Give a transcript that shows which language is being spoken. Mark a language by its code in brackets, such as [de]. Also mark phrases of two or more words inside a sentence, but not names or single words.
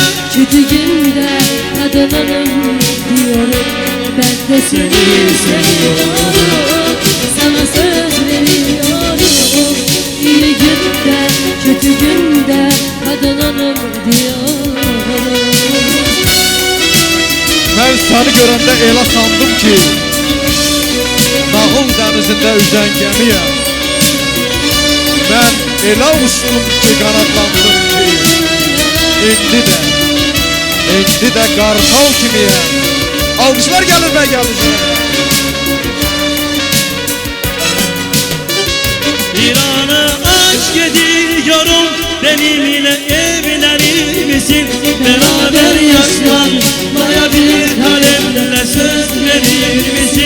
[tr] kötü günde katlanalım diyorum. Ben de seni seviyorum, sana söz veriyorum. İyi günde, kötü günde katlanalım diyorum. [az] Ben seni görəndə elə sandım ki, Nağıl dənizində üzən gəmiyəm. Mən elə uçdum ki, qanadlandım ki, İndi də qartal kimiyəm. Alqışlar gəlir və gəlir. [tr] İlanı aşk ediyorum, benimle evlenir misin? Beraber yaşlanmaya bir kalemle söz verir misin?